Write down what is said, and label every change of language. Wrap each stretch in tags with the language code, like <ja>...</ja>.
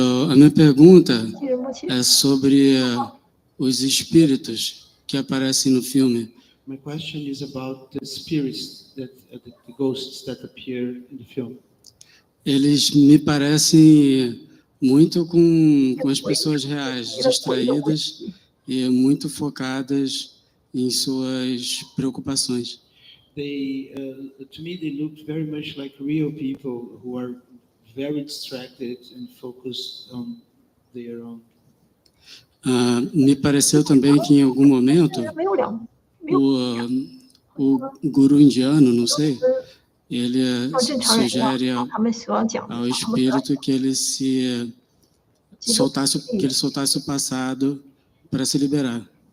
<pt>A minha pergunta é sobre os espíritos que aparecem no filme.</pt> <en>My question is about the spirits, the ghosts that appear in the film.</en> <pt>Eles me parecem muito com as pessoas reais, distraídas e muito focadas em suas preocupações.</pt> <en>To me, they look very much like real people who are very distracted and focused on their own.</en> <pt>Me pareceu também que em algum momento o guru indiano, não sei, ele sugere ao espírito que ele soltasse o passado para se liberar.</pt>